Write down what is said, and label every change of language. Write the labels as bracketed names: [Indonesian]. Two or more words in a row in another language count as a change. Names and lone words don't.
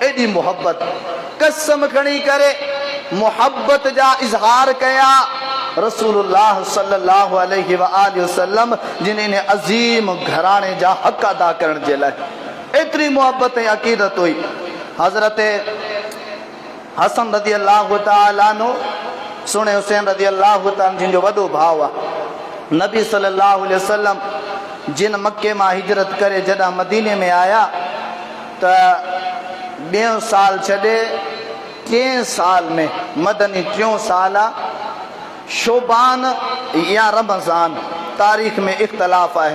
[Sindhi] एॾी मोहब्बत, कसम खणी करे मोहब्बत जा इज़हार कया रसूलुल्लाह [Arabic] صلى الله عليه وسلم [Sindhi] जिन इन अज़ीम घराणे जा हक़ अदा करण जे लाइ। एतिरी मोहब्बत ऐं अक़ीदत हुई। हज़रत हसन [Arabic] رضي الله تعالى عنه, [Sindhi] सुणे हुसैन [Arabic] رضي الله تعالى [Sindhi] जिन जो वॾो भाउ आहे, नबी [Arabic] صلى الله عليه وسلم [Sindhi] जिन मके मां हिजरत करे जॾहिं मदीने में आया त ॿियों साल छॾे टिएं साल में, मदनी टियों साल आहे, शोबान या रमज़ान तारीख़ में इख़्तिलाफ़ आहे।